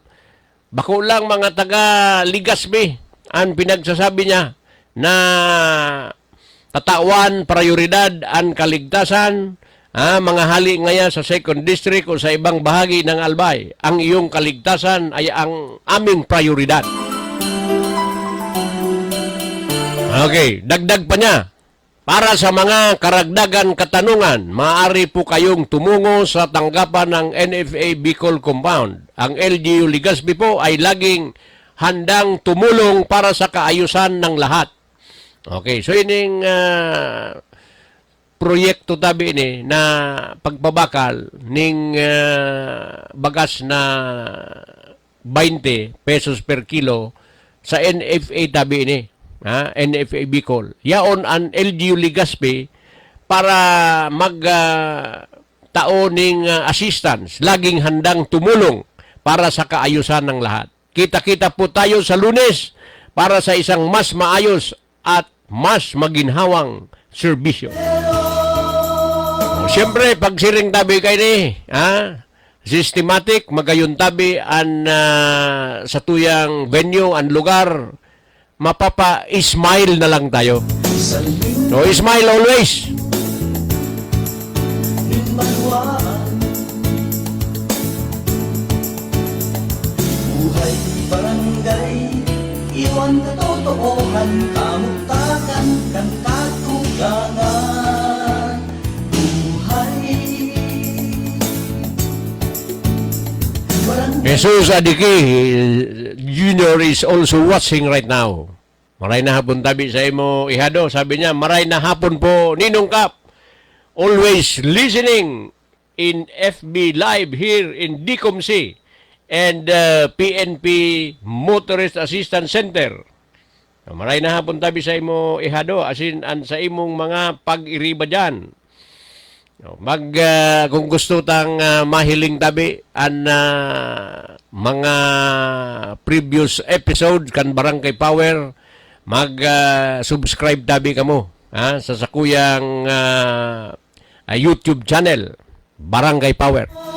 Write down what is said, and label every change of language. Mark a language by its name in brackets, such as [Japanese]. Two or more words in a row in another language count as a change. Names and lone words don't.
[Bikol] Bako lang mga taga Ligaspi ang pinagsasabi niya na tatawan, prioridad, ang kaligtasan, mga hali ngayon sa 2nd District o sa ibang bahagi ng Albay. [Filipino] Ang iyong kaligtasan ay ang aming prioridad. Okay, dagdag pa niya. Para sa mga karagdagan katanungan, maaari po kayong tumungo sa tanggapan ng NFA Bicol Compound. Ang LGU Legazpi po ay laging handang tumulong para sa kaayusan ng lahat. [Bikol] Okay, so ining proyekto tabi ni na pagpabakal ning bagas na 20 [English] pesos per kilo [Bikol] sa NFA tabi ni. NFA Bicol. Yaon ang LGU Legazpi para taoning assistance, [Filipino] laging handang tumulong para sa kaayusan ng lahat. Kita-kita po tayo sa Lunes para sa isang mas maayos at mas maginhawang serbisyo. [Bikol] Siyempre, pagsiring tabi kayo ni, systematic, magayon tabi ang sa tuyang venue, ang lugar, mapapa-smile na lang tayo. [English] So, smile always. [Bikol] Buhay barangay, iwan katotohanan, kamutakan, kan katugangan. Buhay barangay. [English] Jesus Adiki Junior is also watching right now. [Bikol] Maray na hapon tabi sa imo ihado. Sabi niya, maray na hapon po Ninong Kap. [English] Always listening in FB Live here in DCOMC and PNP Motorist Assistance Center. [Bikol] Maray na hapon tabi sa imo ihado. Asin an sa imong mga pag-iriba dyan. Kung gusto tang mahiling tabi ang mga [English] previous episodes [Bikol] kan Barangay Power, subscribe tabi kamo sa sakuyang YouTube channel Barangay Power.